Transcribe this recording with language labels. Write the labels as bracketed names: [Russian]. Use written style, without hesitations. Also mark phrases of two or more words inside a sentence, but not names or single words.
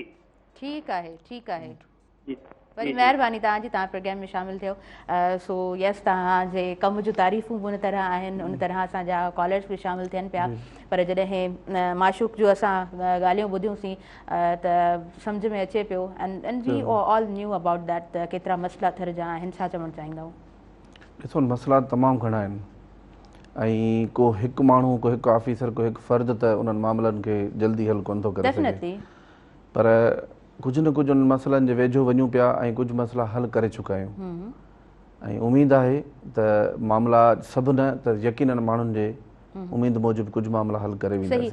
[Sindhi] ठीकु आहे, ठीकु आहे। वरी महिरबानी तव्हांजी, तव्हां प्रोग्राम में शामिलु थियो। [English] so yes, [Sindhi] तव्हांजे कम जूं तारीफ़ूं बि उन तरह आहिनि, उन तरह असांजा कॉलर्स बि शामिलु थियनि पिया। पर जॾहिं माशूक जो असां ॻाल्हियूं ॿुधियूंसीं त सम्झ में अचे पियो [English] and we all knew about that [Sindhi] त केतिरा मसइला थर जा आहिनि। छा चवणु चाहींदव? ॾिसो, मसइला तमामु घणा आहिनि ऐं को हिकु माण्हू, को हिकु ऑफिसर, को हिकु फ़र्द त उन्हनि मामलनि खे जल्दी हल कोन थो करे सघे। पर कुझु न कुझु उन मसइलनि जे वेझो वञूं पिया ऐं कुझु मसइला हल करे चुका आहियूं ऐं उमेदु आहे त मामला सभु न त यकीननि माण्हुनि जे उमेद मूजिबि कुझु मामला हल करे वेंदासीं।